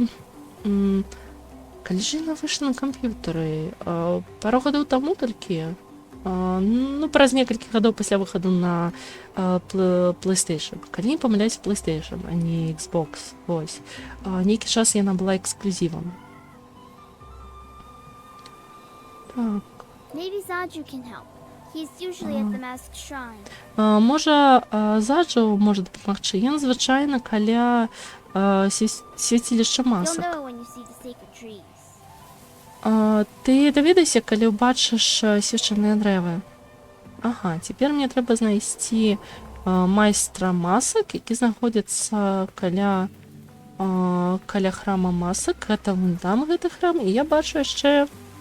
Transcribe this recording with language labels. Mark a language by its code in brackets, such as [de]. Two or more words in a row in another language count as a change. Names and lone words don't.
[be] Калі ж яна выйшла на камп'ютары? Пару гадоў таму толькі. Ну, праз некалькі гадоў пасля выхаду на PlayStation. Калі не памыляюся, PlayStation, а не Xbox. Вось. Нейкі час яна была эксклюзівам. [en] Maybe Zaju can help. He's usually at the masked shrine. [be] Можа, Заджу можа дапамагчы. Ён звычайна каля свяцілішча [en] You'll [be] масак. [en] know when you see the sacred trees. [be] Ты даведайся, калі ўбачыш свяшчэнныя дрэвы. Ага, цяпер мне трэба знайсці майстра масак, які знаходзіцца каля храма масак. Гэта вон там гэты храм, і я бачу яшчэ...